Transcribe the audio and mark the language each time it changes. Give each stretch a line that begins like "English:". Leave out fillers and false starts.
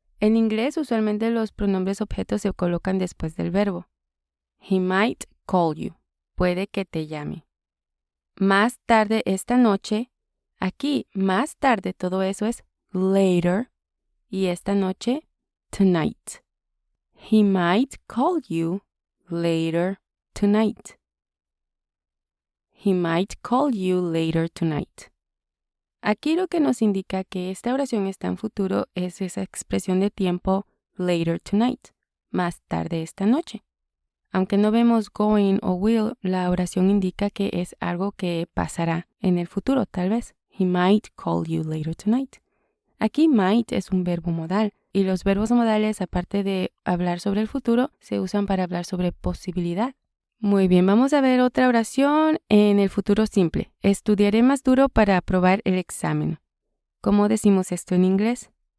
Spanish: En inglés usualmente los pronombres objetos se colocan después del verbo.
English: He might call you.
Spanish: Puede que te llame. Más tarde esta noche. Aquí, más tarde, todo eso es later. Y esta noche, tonight.
English: He might call you later tonight. He might call you later tonight.
Spanish: Aquí lo que nos indica que esta oración está en futuro es esa expresión de tiempo
English: later tonight,
Spanish: más tarde esta noche. Aunque no vemos going o will, la oración indica que es algo que pasará en el futuro, tal vez.
English: He might call you later tonight.
Spanish: Aquí might es un verbo modal y los verbos modales, aparte de hablar sobre el futuro, se usan para hablar sobre posibilidad. Muy bien, vamos a ver otra oración en el futuro simple. Estudiaré más duro para aprobar el examen. ¿Cómo decimos esto en inglés?